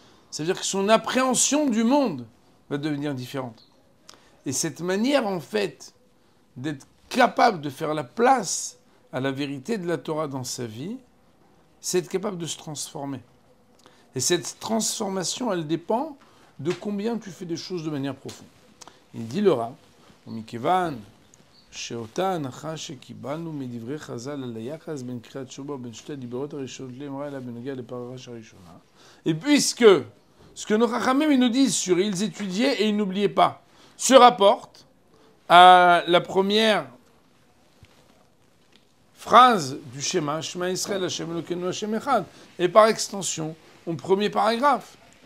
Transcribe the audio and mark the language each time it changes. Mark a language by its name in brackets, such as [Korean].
[French] Ça veut dire que son appréhension du monde va devenir différente. Et cette manière, en fait, d'être capable de faire la place à la vérité de la Torah dans sa vie, c'est être capable de se transformer. Et cette transformation, elle dépend de combien tu fais des choses de manière profonde. Il dit le Rav, [Hebrew] Mikevan, שאותה הנחה שקיבלנו מדברי חז"ל על היחס בין קריאת תשובה ובין שתי הדיברות הראשונות לאמרה אלא בנוגע לפרשה הראשונה. [French] Et puisque ce que nos Chachamim nous disent sur ils étudiaient et ils n'oubliaient pas se rapporte à la première phrase du schéma, Shema Israël, Hashem Elokeinu, Hashem Echad, et par extension, au premier paragraphe.